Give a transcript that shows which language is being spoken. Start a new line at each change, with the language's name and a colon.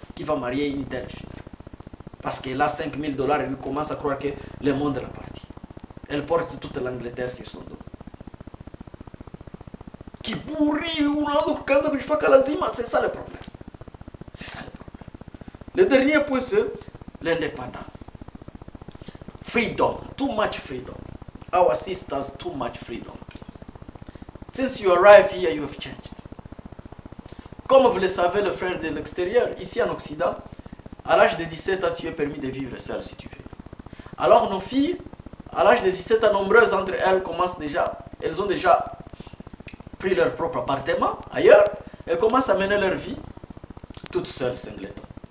French: Qui va marier une telle fille? Parce qu'elle a 5 000 $, il commence à croire que le monde l'appartient. Elle porte toute l'Angleterre sur son dos. C'est ça le problème. C'est ça le problème. Le dernier point, c'est l'indépendance.
English: Freedom. Too much freedom. Our sisters, too much freedom, please. Since you arrived here, you have changed.
French: Comme vous le savez, le frère de l'extérieur, ici en Occident, à l'âge de 17 ans, tu es permis de vivre seul si tu veux. Alors nos filles, à l'âge de 17 ans, nombreuses entre elles elles ont déjà pris leur propre appartement ailleurs, elles commencent à mener leur vie toutes seules, singleton.